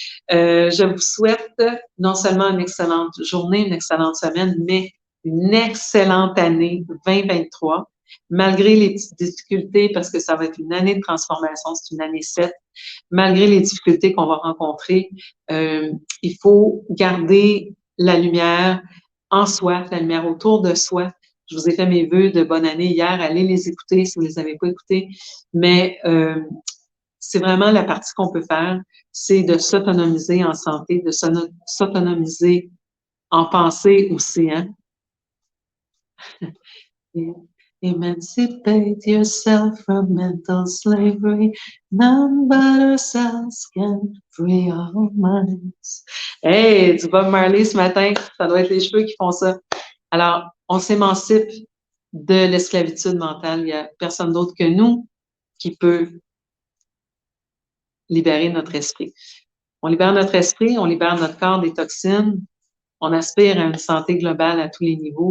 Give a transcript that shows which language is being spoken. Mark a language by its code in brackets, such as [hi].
[fr] Je vous souhaite non seulement une excellente journée, une excellente semaine, mais une excellente année 2023, malgré les petites difficultés, parce que ça va être une année de transformation, c'est une année 7, malgré les difficultés qu'on va rencontrer, il faut garder la lumière en soi, la lumière autour de soi. Je vous ai fait mes vœux de bonne année hier. Allez les écouter si vous ne les avez pas écoutés. Mais c'est vraiment la partie qu'on peut faire, c'est de s'autonomiser en santé, de s'autonomiser en pensée aussi. Hein? [en] Emancipate yourself from mental slavery. None but ourselves can free our minds. [fr] Hey, du Bob Marley ce matin, ça doit être les cheveux qui font ça. Alors, on s'émancipe de l'esclavitude mentale. Il n'y a personne d'autre que nous qui peut libérer notre esprit. On libère notre esprit, on libère notre corps des toxines. On aspire à une santé globale à tous les niveaux.